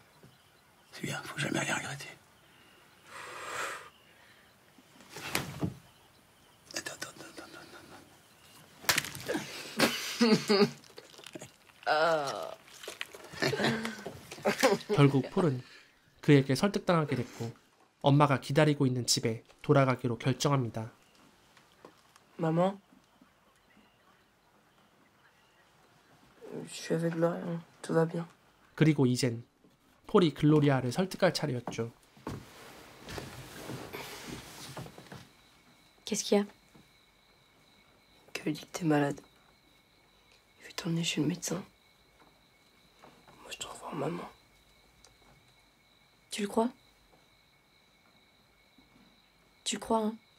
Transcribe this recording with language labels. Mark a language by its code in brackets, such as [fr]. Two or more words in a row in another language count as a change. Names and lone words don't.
[fr] C'est bien, faut jamais rien regretter. [ko] 결국 폴은 그에게 설득당하게 됐고 엄마가 기다리고 있는 집에 돌아가기로 결정합니다. [fr] Maman? Je suis avec Gloria, tout va bien. [ko] 그리고 이젠 폴이 글로리아를 설득할 차례였죠. [fr] Qu'est-ce qu'il y a? Que dit que t'es malade. Je vais t'emmener chez le médecin. Moi, je te revois maman. Tu le crois? Tu le crois, hein?